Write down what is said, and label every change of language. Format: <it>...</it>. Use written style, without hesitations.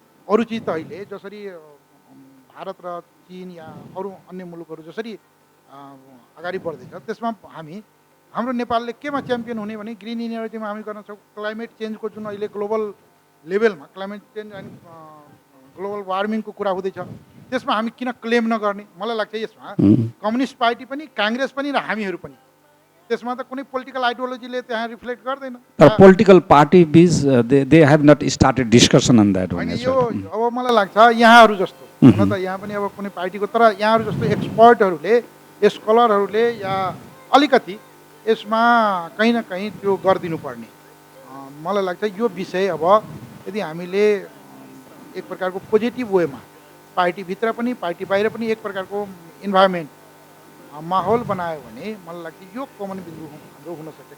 <ne>अरू चिज त अहिले जसरी भारत र चीन या अरू अन्य मुलुकहरू जसरी अगाडि बढ्दैछ त्यसमा हाम्रो नेपालले केमा च्याम्पियन हुने भने ग्रिन इनर्जीमा हामी गर्न सक्छौँ। क्लाइमेट चेन्जको जुन अहिले ग्लोबल लेभलमा क्लाइमेट चेन्ज एन्ड ग्लोबल वार्मिङको कुरा हुँदैछ त्यसमा हामी किन क्लेम नगर्ने। मलाई लाग्छ यसमा कम्युनिस्ट पार्टी पनि, काङ्ग्रेस पनि र हामीहरू पनि, त्यसमा त कुनै पोलिटिकल आइडियोलोजीले त्यहाँ रिफ्लेक्ट गर्दैन।</ne> <en>तर political party because they have not started discussion on that.</en> <ne>होइन यो अब मलाई लाग्छ यहाँहरू जस्तो हुन त यहाँ पनि अब कुनै पार्टीको, तर यहाँहरू जस्तो एक्सपर्टहरूले, स्कलरहरूले या अलिकति यसमा कहीँ न कहीँ त्यो गरिदिनु पर्ने। मलाई लाग्छ यो विषय अब यदि हामीले एक प्रकारको पोजिटिभ वेमा पार्टीभित्र पनि पार्टी बाहिर पनि एक प्रकारको इन्भाइरोमेन्ट माहौल बनायो भने मलाई लाग्छ यो कमन बिन्दु हाम्रो हुनसक्छ।</ne>